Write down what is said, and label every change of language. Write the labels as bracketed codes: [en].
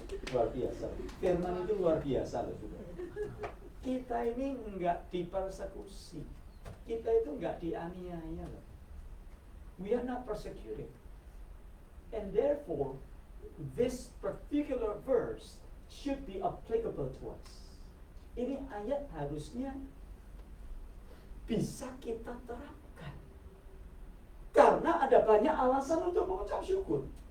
[id] Luar biasa. Firman itu luar biasa loh juga. Kita ini enggak dipersekusi. Kita itu enggak dianiaya loh. [en] We are not persecuted. And therefore, this particular verse should be applicable to us. [id] Ini ayat harusnya bisa kita terapkan. Karena ada banyak alasan untuk mengucap syukur.